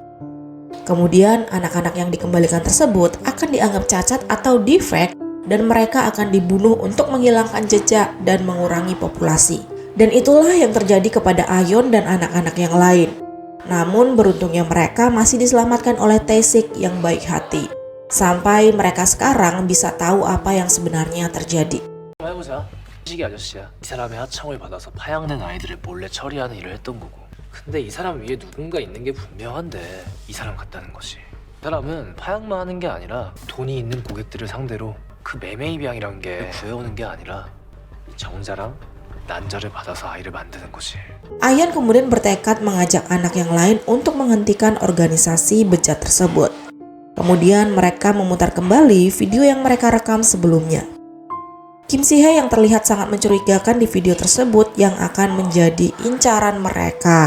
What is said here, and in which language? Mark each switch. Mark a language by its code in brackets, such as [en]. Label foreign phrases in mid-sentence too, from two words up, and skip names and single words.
[id] Kemudian anak-anak yang dikembalikan tersebut akan dianggap cacat atau defect dan mereka akan dibunuh untuk menghilangkan jejak dan mengurangi populasi. Dan itulah yang terjadi kepada Ayeon dan anak-anak yang lain. Namun beruntungnya mereka masih diselamatkan oleh Tae-sik yang baik hati. Sampai mereka sekarang bisa tahu apa yang sebenarnya terjadi. [ko] 해보자. 시기 아저씨야. 이 사람의 하청을 받아서 파양된 아이들을 몰래 처리하는 일을 했던 거고. 근데 이 사람 위에 누군가 있는 게 분명한데 이 사람 같다는 거지. 이 사람은 파양만 하는 게 아니라 돈이 있는 고객들을 상대로 그 매매 입양이란 게 구해오는 게 아니라 정자랑 난자를 받아서 아이를 만드는 거지. [id] Ayeon kemudian bertekad mengajak anak yang lain untuk menghentikan organisasi bejat tersebut. Kemudian mereka memutar kembali video yang mereka rekam sebelumnya. Kim Si-hye yang terlihat sangat mencurigakan di video tersebut yang akan menjadi incaran mereka.